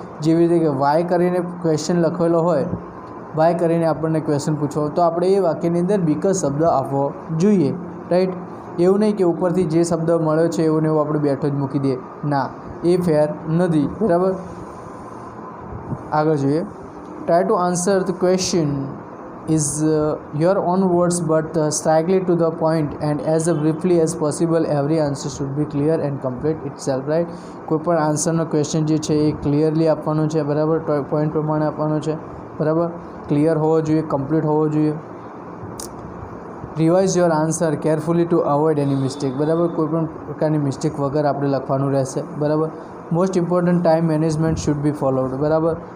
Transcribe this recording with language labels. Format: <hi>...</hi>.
<gu>જેવી રીતે કે વાય કરીને ક્વેશ્ચન લખેલો હોય, વાય કરીને આપણને ક્વેશ્ચન પૂછવો, તો આપણે એ વાક્યની અંદર બીકઝ શબ્દ આપવો જોઈએ, રાઈટ. એવું નહીં કે ઉપરથી જે શબ્દ મળ્યો છે એવું ને એવું આપણે બેઠો જ મૂકી દઈએ, ના, એ ફેર નથી, બરાબર. આગળ જોઈએ.</gu> <en>Try to answer the question is your own words but strictly to the point and as briefly as possible. Every answer should be clear and complete itself, right.</en> <gu>કોઈ પણ આન્સરનો ક્વેશ્ચન જે છે એ ક્લિયરલી આપવાનો છે, બરાબર, પોઈન્ટ પ્રમાણે આપવાનો છે, બરાબર. ક્લિયર હોવો જોઈએ, કમ્પ્લીટ હોવો જોઈએ.</gu> <en>revise your answer carefully to avoid any mistake,</en> <gu>બરાબર. કોઈ પણ પ્રકારની મિસ્ટેક વગર આપણે લખવાનું રહેશે, બરાબર.</gu> <en>most important time management should be followed,</en> <gu>બરાબર.</gu>